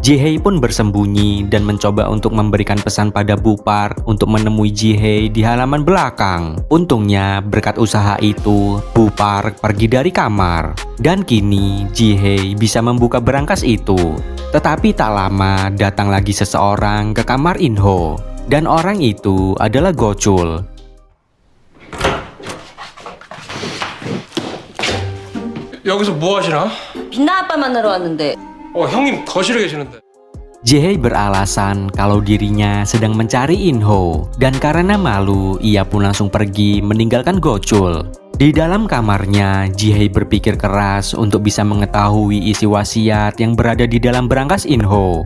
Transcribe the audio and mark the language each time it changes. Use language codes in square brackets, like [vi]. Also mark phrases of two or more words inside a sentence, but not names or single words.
[id] Ji-hei pun bersembunyi dan mencoba untuk memberikan pesan pada Bu Park untuk menemui Ji-hei di halaman belakang. Untungnya berkat usaha itu, Bu Park pergi dari kamar. Dan kini Ji-hei bisa membuka berangkas itu. Tetapi tak lama datang lagi seseorang ke kamar In-ho. Dan orang itu adalah Go-chul. [ko] 여기서 뭐 하시나? 빛나 아빠 만나러 왔는데. 형님 거실에 계시는데. [id] Ji-hei beralasan kalau dirinya sedang mencari In-ho dan karena malu ia pun langsung pergi meninggalkan Go-chul. Di dalam kamarnya, Ji-hei berpikir keras untuk bisa mengetahui isi wasiat yang berada di dalam berangkas In-ho.